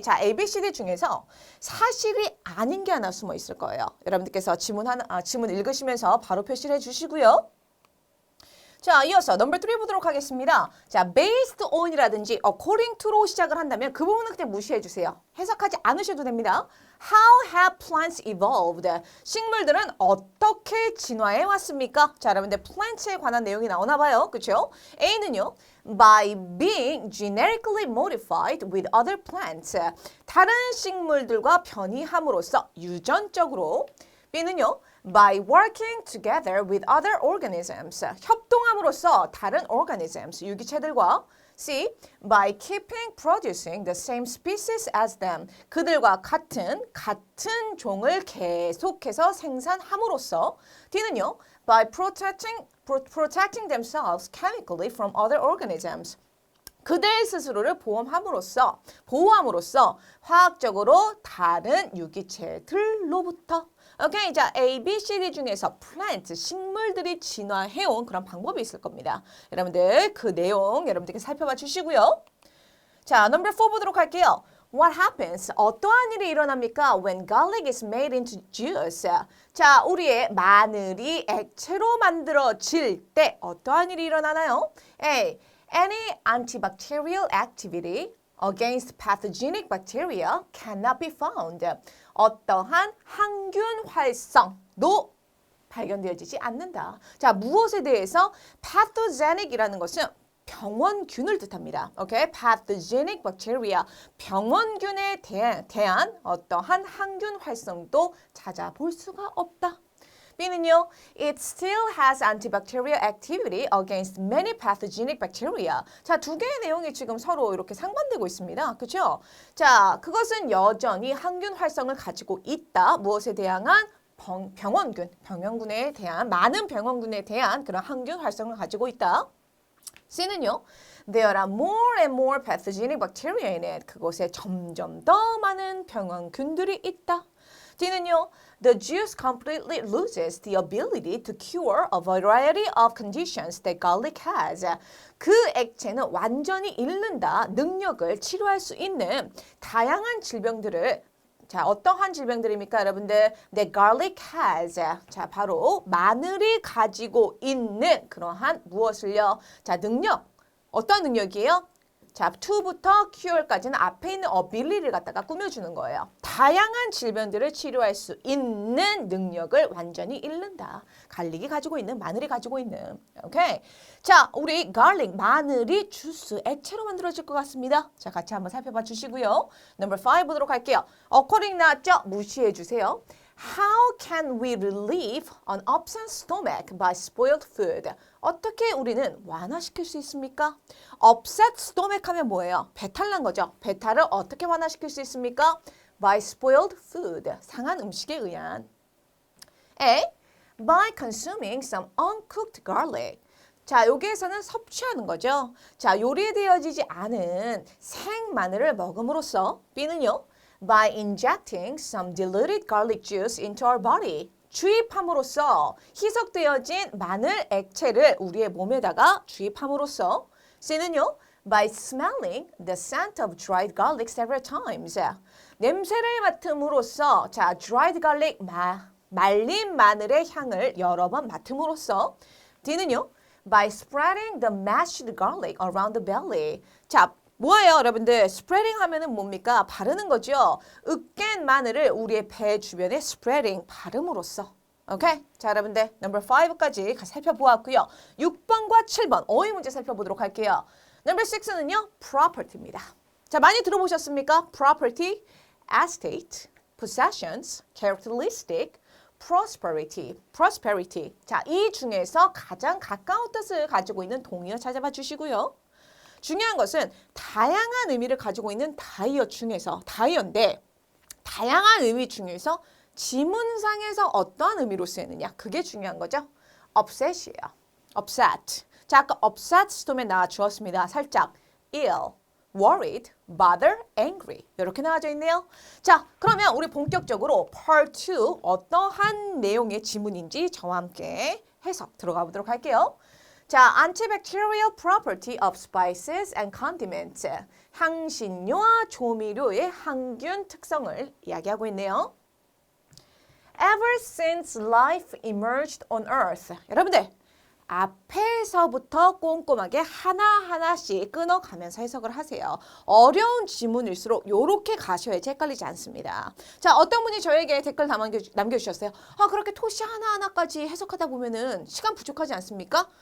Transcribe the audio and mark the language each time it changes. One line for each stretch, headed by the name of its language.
Korean: 자, ABCD 중에서 사실이 아닌 게 하나 숨어 있을 거예요. 여러분들께서 지문 읽으시면서 바로 표시를 해주시고요. 자, 이어서 넘버 3 보도록 하겠습니다. 자, based on이라든지 according to로 시작을 한다면 그 부분은 그냥 무시해 주세요. 해석하지 않으셔도 됩니다.
English: How have plants evolved?
Korean: 식물들은 어떻게 진화해 왔습니까? 자, 여러분들 plants에 관한 내용이 나오나 봐요. 그렇죠? A는요.
English: By being genetically modified with other plants.
Korean: 다른 식물들과 변이함으로써 유전적으로. B는요.
English: By working together with other organisms.
Korean: 협동함으로써 다른 organisms, 유기체들과.
English: C. By keeping producing the same species as them.
Korean: 그들과 같은 종을 계속해서 생산함으로써. D는요.
English: By protecting themselves chemically from other organisms.
Korean: 그들 스스로를 보호함으로써 화학적으로 다른 유기체들로부터. 오케이, 자 A, B, C, D 중에서 plant, 식물들이 진화해온 그런 방법이 있을 겁니다. 여러분들 그 내용 여러분들께 살펴봐 주시고요. 자, 넘버 4 보도록 할게요.
English: What happens?
Korean: 어떠한 일이 일어납니까?
English: When garlic is made into juice.
Korean: 자, 우리의 마늘이 액체로 만들어질 때 어떠한 일이 일어나나요?
English: A. Any antibacterial activity against pathogenic bacteria cannot be found.
Korean: 어떠한 항균 활성도 발견되어지지 않는다. 자, 무엇에 대해서? pathogenic이라는 것은 병원균을 뜻합니다. 오케이? pathogenic bacteria, 병원균에 대한 어떠한 항균 활성도 찾아볼 수가 없다. B는요,
English: it still has antibacterial activity against many pathogenic bacteria.
Korean: 자, 두 개의 내용이 지금 서로 이렇게 상반되고 있습니다. 그렇죠? 자, 그것은 여전히 항균 활성을 가지고 있다. 무엇에 대한 병원균에 대한 많은 병원균에 대한 그런 항균 활성을 가지고 있다. C는요,
English: there are more and more pathogenic bacteria in it.
Korean: 그곳에 점점 더 많은 병원균들이 있다. D는요,
English: the juice completely loses the ability to cure a variety of conditions that garlic has.
Korean: 그 액체는 완전히 잃는다. 능력을 치료할 수 있는 다양한 질병들을. 자, 어떠한 질병들입니까, 여러분들?
English: That garlic has.
Korean: 자, 바로 마늘이 가지고 있는 그러한 무엇을요? 자, 능력. 어떤 능력이에요? 자, to부터 cure까지는 앞에 있는 ability를 갖다가 꾸며주는 거예요. 다양한 질병들을 치료할 수 있는 능력을 완전히 잃는다. 갈릭이 가지고 있는, 마늘이 가지고 있는. 오케이. 자, 우리 garlic, 마늘이 주스, 액체로 만들어질 것 같습니다. 자, 같이 한번 살펴봐 주시고요. Number 5 보도록 할게요. according 나왔죠? 무시해 주세요.
English: How can we relieve an upset stomach by spoiled food?
Korean: 어떻게 우리는 완화시킬 수 있습니까? upset stomach 하면 뭐예요? 배탈 난 거죠. 배탈을 어떻게 완화시킬 수 있습니까?
English: by spoiled food,
Korean: 상한 음식에 의한.
English: A. By consuming some uncooked garlic.
Korean: 자, 여기에서는 섭취하는 거죠. 자, 요리되어지지 않은 생마늘을 먹음으로써. B는요.
English: By injecting some diluted garlic juice into our body.
Korean: 주입함으로써 희석되어진 마늘 액체를 우리의 몸에다가 주입함으로써. C는요.
English: by smelling the scent of dried garlic several times.
Korean: 냄새를 맡음으로써 자, dried garlic 말린 마늘의 향을 여러 번 맡음으로써 D는요.
English: by spreading the mashed garlic around the belly.
Korean: 자, 뭐예요, 여러분들? spreading 하면은 뭡니까? 바르는 거죠. 으깬 마늘을 우리의 배 주변에 spreading 바름으로써. 오케이? 자, 여러분들 number 5까지 살펴보았고요. 6번과 7번 어휘 문제 살펴보도록 할게요. number 6는요. property입니다. 자, 많이 들어보셨습니까?
English: property, estate, possessions, characteristic, prosperity.
Korean: 자, 이 중에서 가장 가까운 뜻을 가지고 있는 동의어 찾아봐 주시고요. 중요한 것은 다양한 의미를 가지고 있는 다이어인데 다양한 의미 중에서 지문상에서 어떠한 의미로 쓰이느냐 그게 중요한 거죠. upset이에요. upset. 자, 아까 upset 스톰에 나와 주었습니다. 살짝 ill, worried, bother, angry 이렇게 나와져 있네요. 자, 그러면 우리 본격적으로 part 2 어떠한 내용의 지문인지 저와 함께 해석 들어가 보도록 할게요.
English: 자, antibacterial property of spices and condiments.
Korean: 향신료와 조미료의 항균 특성을 이야기하고 있네요.
English: Ever since life emerged on earth.
Korean: 여러분들, 앞에서부터 꼼꼼하게 하나하나씩 끊어가면서 해석을 하세요. 어려운 지문일수록 이렇게 가셔야지 헷갈리지 않습니다. 자, 어떤 분이 저에게 댓글 남겨주셨어요. 그렇게 토시 하나하나까지 해석하다 보면은 시간 부족하지 않습니까?